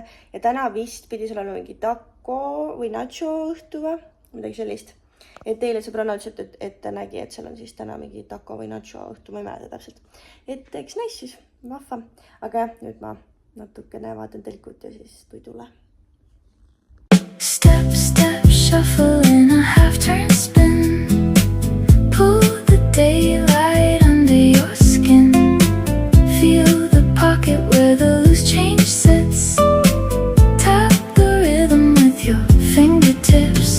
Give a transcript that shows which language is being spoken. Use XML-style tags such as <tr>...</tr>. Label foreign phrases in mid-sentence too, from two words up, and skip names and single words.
<et>Ja täna vist pidi seal olema mingi taco või nacho õhtu või midagi sellist. Et teile sõbranna ütles, et ta nägi, et seal on siis täna mingi taco või nacho õhtu, ma ei mäleta täpselt. Et eks näis siis, vahva. Aga jah, nüüd ma natukene vaatan telkut ja siis tuidule.</et> <en>Step, step, shuffle in a half-turn spin. Pull the daylight under your skin. Feel the pocket where the loose change sits. Tap the rhythm with your fingertips.</en>